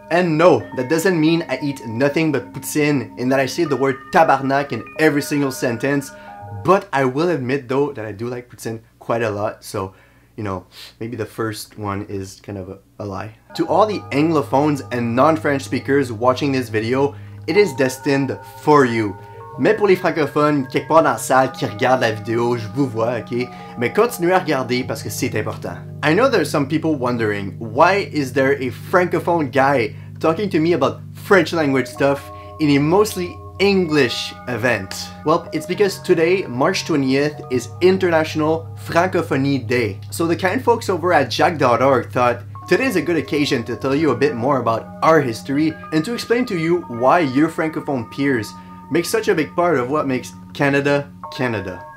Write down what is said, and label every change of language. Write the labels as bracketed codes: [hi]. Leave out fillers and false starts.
[en] And no, that doesn't mean I eat nothing but poutine and that I say the word tabarnak in every single sentence, but I will admit though that I do like poutine quite a lot, so you know, maybe the first one is kind of a lie. To all the anglophones and non-French speakers watching this video, it is destined for you. [fr] Mais pour les francophones, quelque part dans la salle qui regardent la vidéo, je vous vois, ok? Mais continuez à regarder parce que c'est important. [en] I know there's some people wondering, why is there a francophone guy talking to me about French language stuff in a mostly English event? Well, it's because today, March 20th, is International Francophonie Day. So the kind folks over at Jack.org thought, today is a good occasion to tell you a bit more about our history and to explain to you why your francophone peers make such a big part of what makes Canada, Canada.